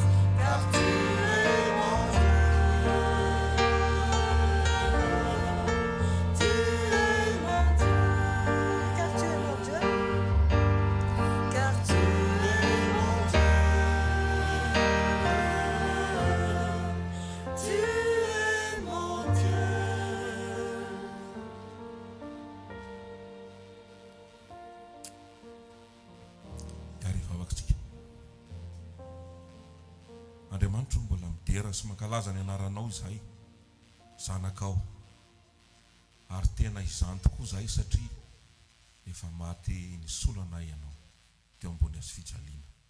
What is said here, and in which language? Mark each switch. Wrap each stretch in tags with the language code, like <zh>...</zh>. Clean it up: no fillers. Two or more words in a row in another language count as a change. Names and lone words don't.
<fr>Car tu es mon Dieu. Tu es mon Dieu. Car tu es mon Dieu. Car tu es mon Dieu. Tu es mon Dieu.</fr> <mg>Rehefa avakitsika Andriamanitra mbola midera sy mankalaza ny anaranao izahay zanakao ary tena izany tokoa izahay satria efa maty nisolana ianao teo ambony azy fijaliana.</mg>